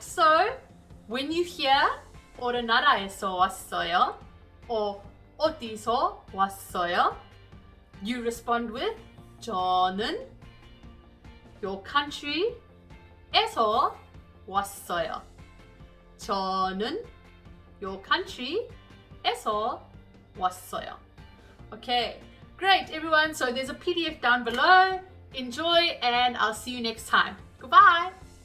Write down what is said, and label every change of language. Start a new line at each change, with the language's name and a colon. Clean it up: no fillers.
English: So when you hear
Korean: 어느 나라에서 왔어요,
English: or
Korean: 어디서 왔어요,
English: you respond with
Korean: 저는
English: your country
Korean: 에서 왔어요. 저는
English: your country
Korean: 에서 왔어요.
English: Okay, great everyone. So there's a PDF down below. Enjoy and I'll see you next time. Goodbye.